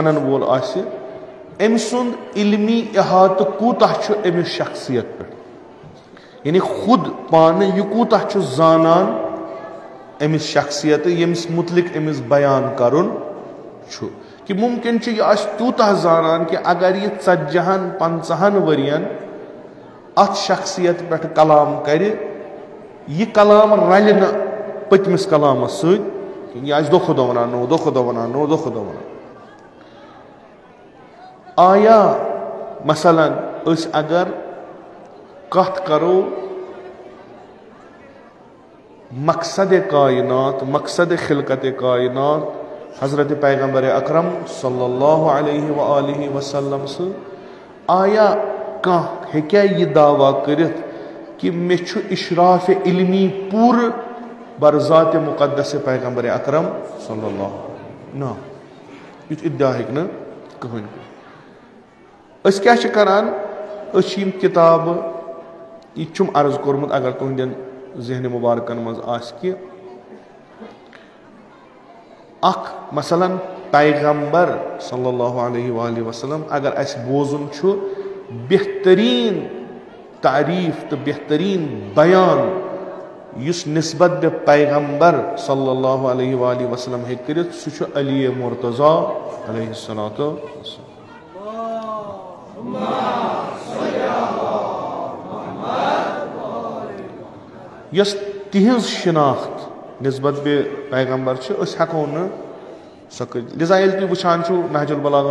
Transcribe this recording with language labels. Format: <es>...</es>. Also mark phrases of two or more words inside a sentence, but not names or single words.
<ks>ونن وول آسہِ أمۍ سُنٛد علمی احاطہٕ کوٗتاہ چھُ أمِس شخصیت پٮ۪ٹھ یعنی خود پانہٕ یہِ کوٗتاہ چھُ زانان أمِس شخصیتہٕ ییٚمِس مُتعلق أمِس بیان کرُن چھُ کہِ مُمکِن چھُ یہِ آسہِ تیوٗتاہ زانان کہِ اگر یہِ 40-50 ؤرین اتھ شخصیت پٮ۪ٹھ کلام کرِ یہِ کلام رلہِ نہٕ پٔتمِس کلامس سۭتۍ یہِ آسہِ دۄہ کھۄتہٕ دۄہ ونان دۄہ کھۄتہٕ دۄہ ونان دۄہ کھۄتہٕ دۄہ ونان آیا مثلاً أسۍ اگر کتھ کرو مقصدِ کائنات مقصدِ خلقتِ کائنات حضرت پیغمبر اکرم</ks> <ar>صلی اللہ علیہ وآلہ وسلم</ar> <ks>سۭتۍ آیا کانٛہہ ہیٚکیٛاہ یہِ دعوا کٔرِتھ کہِ مےٚ چھُ اشراف علمی پوٗرٕ بر ذاتِ مقدس پیغمبر اکرم</ks> <ar>صلی اللہ</ar> <ks>نہ یُتھ اِدعا ہیٚکہِ نہٕ کٕہٕنۍ کٔرِتھ أسۍ کیٛاہ چھِ کران أسۍ چھِ یِم کِتابہٕ یہِ تہِ چھُم عرض کوٚرمُت اگر تُہنٛدٮ۪ن ذہنِ مُبارکن منٛز آسہِ کہِ اکھ مثلاً پیغمبر</ks> <ar>صلی اللہ علیہ وآلہ وسلم</ar> <ks>اگر اَسہِ بوزُن چھُ بہتریٖن تعریٖف تہٕ بہتریٖن بیان یُس نسبت بہِ پیغمبر</ks> <ar>صلی اللہ علیہ وآلہ وسلم</ar> <ks>ہیٚکہِ کٔرِتھ سُہ چھُ علی مرتضیٰ</ks> <ar>علیہ الصلاۃ والسلام</ar> <ks>یۄس تِہنٛز شناخت نسبت بہِ پیغمبر چھِ أسۍ ہٮ۪کو نہٕ سۄ کٔرِتھ لِذا ییٚلہِ تُہۍ وٕچھان چھُو نہج البلاغہ</ks>